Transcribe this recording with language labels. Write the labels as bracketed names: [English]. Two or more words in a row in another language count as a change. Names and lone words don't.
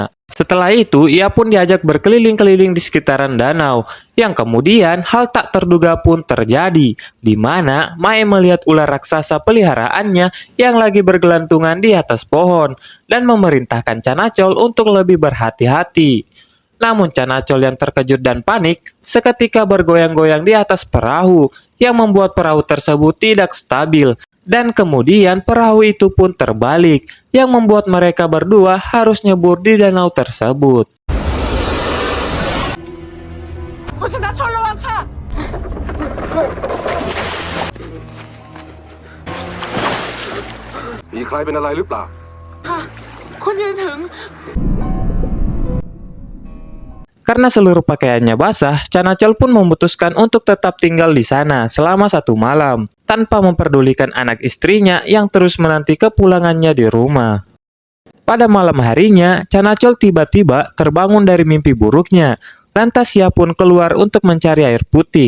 [Indonesian] Setelah itu, ia pun diajak berkeliling-keliling di sekitaran danau, yang kemudian hal tak terduga pun terjadi, di mana Mae melihat ular raksasa peliharaannya yang lagi bergelantungan di atas pohon, dan memerintahkan Chanachol untuk lebih berhati-hati. Namun Chanachol yang terkejut dan panik, seketika bergoyang-goyang di atas perahu, yang membuat perahu tersebut tidak stabil, dan kemudian perahu itu pun terbalik, yang membuat mereka berdua harus nyebur di danau tersebut. [Thai] คุณชนะชนระวังค่ะ มีใครเป็นอะไรหรือเปล่า ค่ะ คุณยืนถึง [Indonesian] Karena seluruh pakaiannya basah, Chanachol pun memutuskan untuk tetap tinggal di sana selama 1 malam, tanpa memperdulikan anak istrinya yang terus menanti kepulangannya di rumah. Pada malam harinya, Chanachol tiba-tiba terbangun dari mimpi buruknya, lantas ia pun keluar untuk mencari air putih.